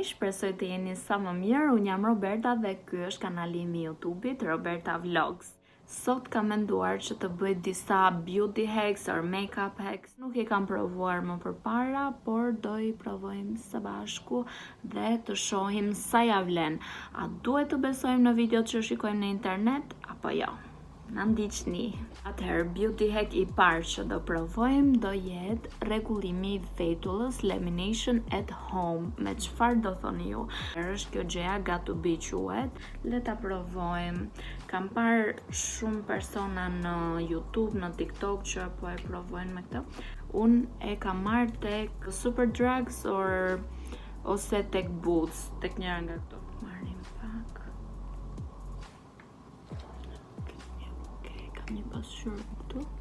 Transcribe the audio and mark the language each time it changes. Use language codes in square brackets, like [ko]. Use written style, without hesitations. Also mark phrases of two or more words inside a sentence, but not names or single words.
[sq] Shpresoj të jeni sa më mirë. Unë jam Roberta dhe ky është kanali im i YouTube-it, Roberta Vlogs. Sot kam menduar që të bëj disa [en] beauty hacks or makeup hacks. [sq] Nuk i kam provuar më përpara, por do i provojmë së bashku dhe të shohim sa ja vlen. A duhet të besojmë në videot që shikojmë në internet apo jo? Na ndiqni. Atëherë, [en] beauty hack [sq] i parë që do provojmë do jetë rregullimi i vetullës, [en] lamination at home. [sq] Me çfarë do thoni ju? Është kjo gjëja [en] got to be [sq] quhet. Le ta provojmë. Kam parë shumë persona në YouTube, në Tik-Tok që po e provojnë me këtë. Unë e kam marrë tek Super Drugs ose tek Boots, tek njëra nga këto. Marrim pak. Një pasqyrë këtu.